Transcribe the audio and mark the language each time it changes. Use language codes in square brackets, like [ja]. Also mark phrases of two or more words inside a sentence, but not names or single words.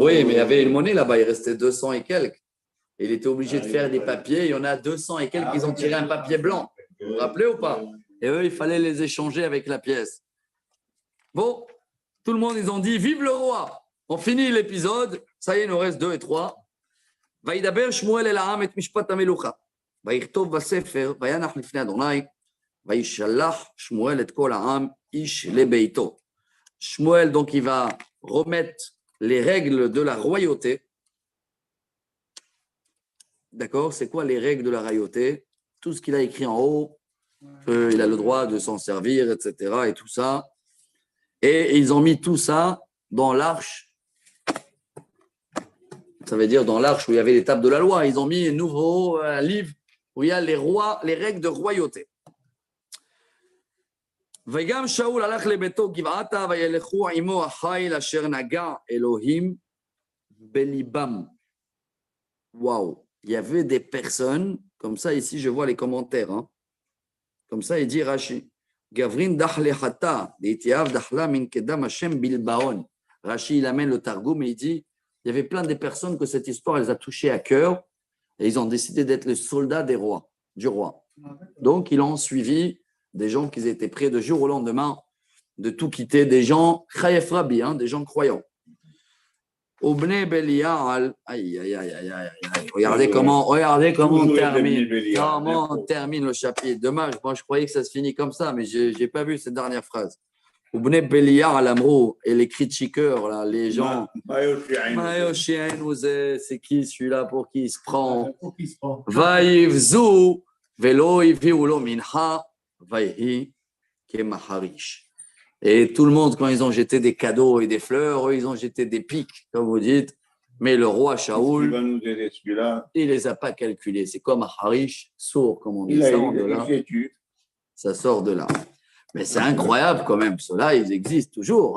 [fr] Oui, mais il y avait une monnaie là-bas, il restait 200 et quelques. Et il était obligé de faire des papiers. Il y en a 200 et quelques qui ont tiré un papier blanc. Vous vous rappelez ou pas? Et eux, il fallait les échanger avec la pièce. Bon, tout le monde, ils ont dit vive le roi. On finit l'épisode. Ça y est, il nous reste 2 et 3. [he] וידבר שמואל אל העם את משפט המלוכה. ויכתוב בספר, וינח לפני אדוני, וישלח שמואל את כל העם איש לביתו. [fr] Shmuel, donc, il va remettre les règles de la royauté. D'accord? C'est quoi les règles de la royauté? Tout ce qu'il a écrit en haut, il a le droit de s'en servir, etc. et tout ça. Et ils ont mis tout ça dans l'arche. Ça veut dire dans l'arche où il y avait les tables de la loi. Ils ont mis un nouveau livre où il y a les rois, les règles de royauté. [he] וגם שאול הלך לביתו גבעתה וילכו עמו החיל אשר נגע אלוהים בליבם. [fr] Waouh, il y avait des personnes, comme ça ici je vois les commentaires, hein. Comme ça il dit Rashi, [arc] גברין דחלי חטאה דאתיהיב דחלתא מן קדם השם בלבהון. [fr] Rashi il amène le Targum et il dit, il y avait plein de personnes que cette histoire les a touchées à cœur et ils ont décidé d'être les soldats des rois, du roi. Donc ils ont suivi des gens qui étaient prêts de jour au lendemain de tout quitter, des gens chayef rabbi, hein, des gens croyants. [he] ובני בליעל, [fr] regardez comment on termine le chapitre. Dommage, moi je croyais que ça se finit comme ça, mais je n'ai pas vu cette dernière phrase. [he] ובני בליעל אמרו [fr] et les critiqueurs, là, les gens. C'est qui celui-là pour qui il se prend? [he] ויבזהו ולא הביאו לו מנחה ויהי כמחריש. [fr] Et tout le monde, quand ils ont jeté des cadeaux et des fleurs, eux, ils ont jeté des pics, comme vous dites. Mais le roi Shaoul, il ne les a pas calculés. C'est comme un harish, sourd, comme on dit. Ça sort de là. Mais c'est incroyable quand même. Ceux-là, ils existent toujours.